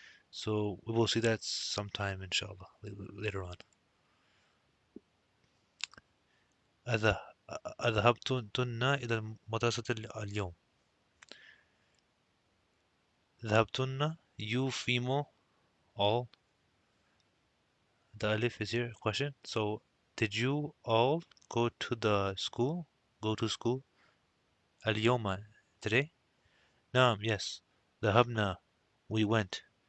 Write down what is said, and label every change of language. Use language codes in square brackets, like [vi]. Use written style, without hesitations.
[en] So we will see that sometime, inshallah, later on. [ar] أذه- أذهبتن إلى المدرسة اليوم. [en] ذهبتن, you female, all. The alif is here, question. So, did you all go to the school? Go to school? اليوم, today? نعم, yes. ذهبنا, we went.